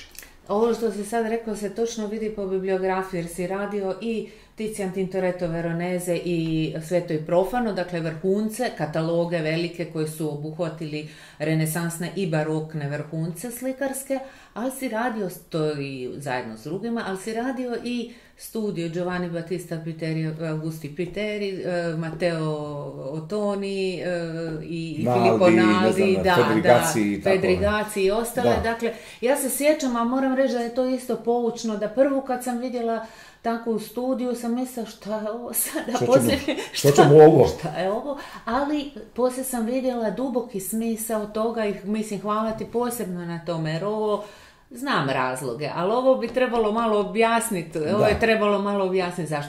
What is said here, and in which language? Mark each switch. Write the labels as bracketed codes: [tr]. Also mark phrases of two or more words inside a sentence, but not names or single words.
[hr] Ovo što si sad rekao se točno vidi po bibliografiji, jer si radio i Tizian, Tintoretto, Veronese i Sveto i profano, dakle vrhunce, kataloge velike koji su obuhvatili renesansne i barokne vrhunce slikarske, ali si radio, to i zajedno s drugima, ali si radio i studiju Giovanni Battista Piteri, Augusti Piteri, Matteo Ottoni i Filippo Naldi, Fedrigacii i ostale. Dakle, ja se sjećam, a moram reći da je to isto poučno, da prvu kad sam vidjela takvu studiju sam mislila šta je ovo sada, šta je ovo, ali poslije sam vidjela duboki smisao toga i mislim hvala ti posebno na tome, jer ovo znam razloge, ali ovo bi trebalo malo objasniti, zašto.